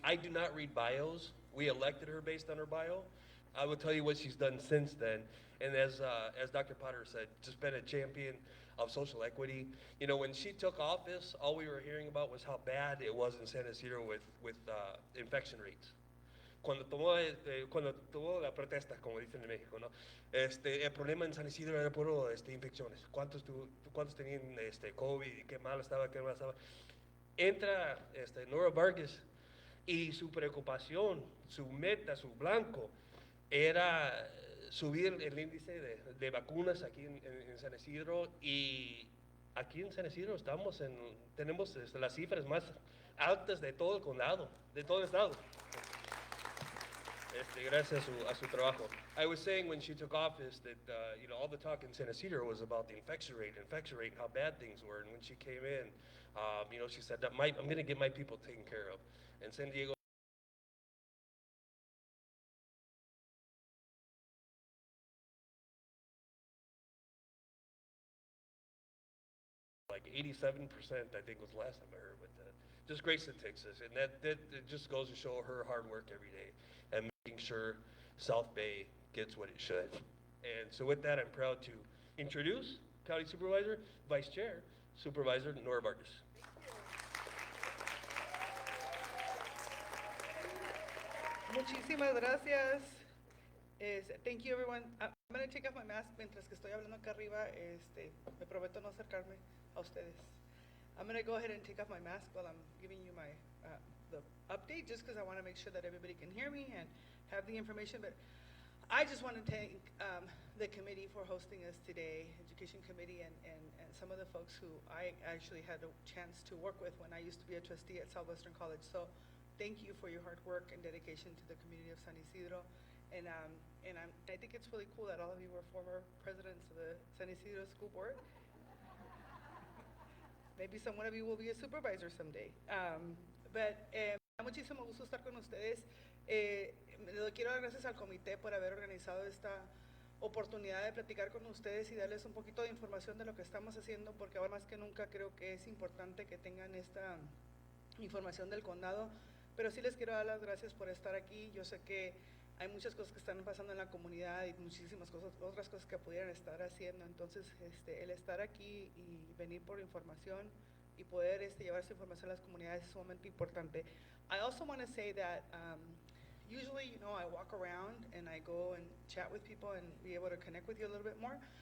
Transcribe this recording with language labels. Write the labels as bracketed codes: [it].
[en] I do not read bios. We elected her based on her bio. I will tell you what she's done since then. And as Dr. Potter said, just been a champion of social equity. You know, when she took office, all we were hearing about was how bad it was in San Ysidro with infection rates. [es] Cuando tomó la protesta, como dicen en México, ¿no? El problema en San Ysidro era puro infecciones. ¿Cuántos tenían COVID? ¿Qué mal estaba? ¿Qué mal estaba? Entra Nora Vargas y su preocupación, su meta, su blanco, era subir el índice de vacunas aquí en San Ysidro, y aquí en San Ysidro tenemos las cifras más altas de todo el condado, de todo el estado. Gracias a su trabajo. [en] I was saying when she took office that all the talk in San Ysidro was about the infection rate, and how bad things were. And when she came in, she said that I'm going to get my people taken care of. And San Diego, like 87%, I think was the last time I heard, but just great statistics, and that it just goes to show her hard work every day and making sure South Bay gets what it should. And so with that, I'm proud to introduce County Supervisor, Vice Chair, Supervisor Nora Vargas. [es] Muchísimas gracias. [en] Thank you, everyone. I'm going to take off my mask [es] mientras que estoy hablando acá arriba. Me prometo no acercarme a ustedes. [en] I'm going to go ahead and take off my mask while I'm giving you my the update, just because I want to make sure that everybody can hear me and have the information. But I just want to thank the committee for hosting us today, Education Committee, and some of the folks who I actually had a chance to work with when I used to be a trustee at Southwestern College. So thank you for your hard work and dedication to the community of San Ysidro. And I think it's really cool that all of you were former presidents of the San Ysidro School Board. Maybe one of you will be a supervisor someday. [es] But me da muchísimo gusto estar con ustedes. Le quiero dar gracias al comité por haber organizado esta oportunidad de platicar con ustedes y darles un poquito de información de lo que estamos haciendo, porque ahora más que nunca creo que es importante que tengan esta información del condado. Pero sí les quiero dar las gracias por estar aquí. Yo sé que hay muchas cosas que están pasando en la comunidad y muchísimas otras cosas que pudieran estar haciendo. Entonces, el estar aquí y venir por información y poder llevar esa información a las comunidades es sumamente importante. [en] I also want to say that usually, I walk around and I go and chat with people and be able to connect with you a little bit more.